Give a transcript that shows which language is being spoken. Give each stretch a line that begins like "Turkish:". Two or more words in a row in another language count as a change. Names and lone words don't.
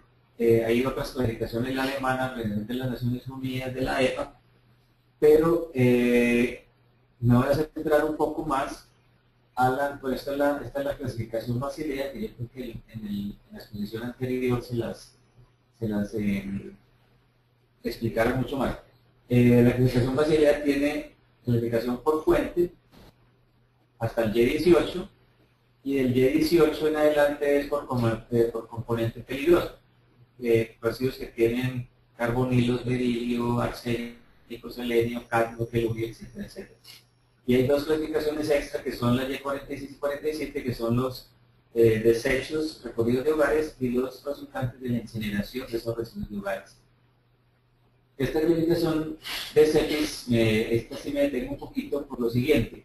Spanish: Hay otras clasificaciones, la alemana, de las Naciones Unidas, de la EPA, pero me voy a centrar un poco más pues esta es la clasificación Basilea, que yo creo que en la exposición anterior se las explicaron mucho más. La clasificación Basilea tiene clasificación por fuente hasta el Y18, y del Y18 en adelante es por componente peligroso. Residuos que tienen carbonilos, berilio, arsénico, selenio, cadmio, telugio, etcétera, etcétera. Y hay dos clasificaciones extra que son las Y46 y 47, que son los desechos recogidos de hogares y los resultantes de la incineración de esos residuos de hogares. Esta clasificación de CETIS, esta sí me detengo un poquito por lo siguiente.